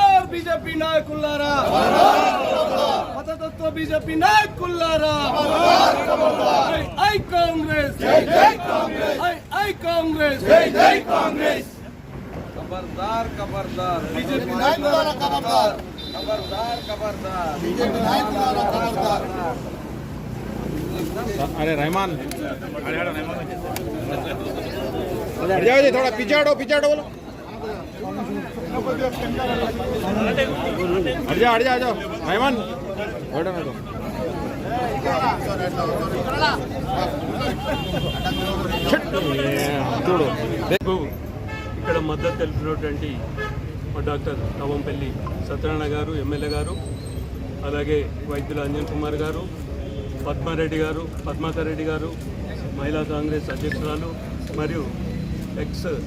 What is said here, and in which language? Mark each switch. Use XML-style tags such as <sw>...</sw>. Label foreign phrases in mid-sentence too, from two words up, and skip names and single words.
<te>బీజేపీ నాయకులారా, మతతత్వ బీజేపీ నాయకులారా, ఐ కాంగ్రెస్, ఐ కాంగ్రెస్, ఖబర్దార్ ఖబర్దార్ బీజేపీ నాయకులారా, ఖబర్దార్ ఖబర్దార్ ఖబర్దార్ బీజేపీ నాయకులారా, ఖబర్దార్.</te> <hi>अरे रहमान थोड़ा पीछे हटो बोलो. हट जा रहमान చూడు</hi> <te>ఇక్కడ మద్దతు తెలిపినటువంటి డాక్టర్ నవంపల్లి సత్యనారాయణ గారు, ఎమ్మెల్యే గారు, అలాగే వైద్యుల అంజన్ కుమార్ గారు, పద్మారెడ్డి గారు, పద్మాకర్ రెడ్డి గారు, మహిళా కాంగ్రెస్ అధ్యక్షురాలు, మరియు ఎక్స్</te>